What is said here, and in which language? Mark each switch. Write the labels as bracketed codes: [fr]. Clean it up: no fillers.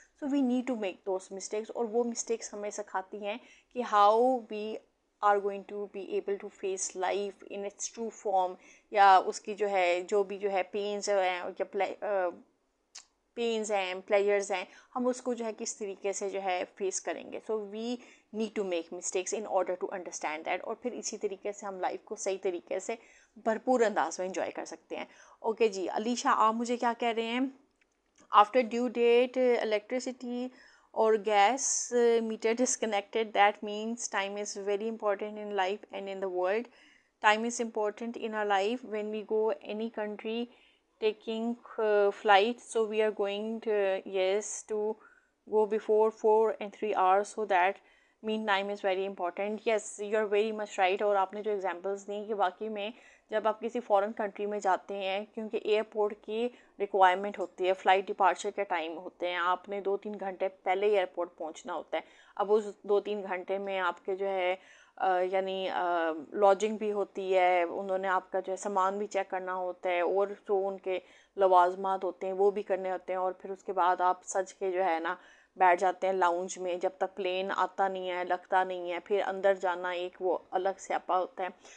[en] so we need to make those mistakes, [hi] और वो mistakes हमें सिखाती हैं कि [en] how we are going to be able to face life in its true form, [hi] या उसकी जो है जो भी जो है पेन्स हैं या पेन्स हैं, प्लेजर्स हैं, हम उसको जो है किस तरीके से जो है फेस करेंगे। [en] so we need to make mistakes in order to understand that, [hi] और फिर इसी तरीके से हम लाइफ को सही तरीके से भरपूर अंदाज में इंजॉय कर सकते हैं। ओके जी, अलीशा आप मुझे क्या कह रहे हैं, [en] After due date electricity or gas meter disconnected, that means time is very important in life and in the world. Time is important in our life when we go any country taking flight, so we are going to, yes, to go before 4 and 3 hours, so that mean time is very important. Yes, you are very much right. [hi] और आपने जो examples दी कि वाकई में जब आप किसी foreign country में जाते हैं, क्योंकि एयरपोर्ट की रिक्वायरमेंट होती है, फ़्लाइट डिपार्चर के टाइम होते हैं, आपने 2-3 घंटे पहले एयरपोर्ट पहुंचना होता है। अब उस 2-3 घंटे में आपके जो है यानी लॉजिंग भी होती है, उन्होंने आपका जो है सामान भी चेक करना होता है, और जो उनके लवाजमात होते हैं वो भी करने होते हैं, और फिर उसके बाद आप सज के जो है ना बैठ जाते हैं लाउंज में, जब तक प्लेन आता नहीं है, लगता नहीं है, फिर अंदर जाना एक वो अलग स्यापा होता है।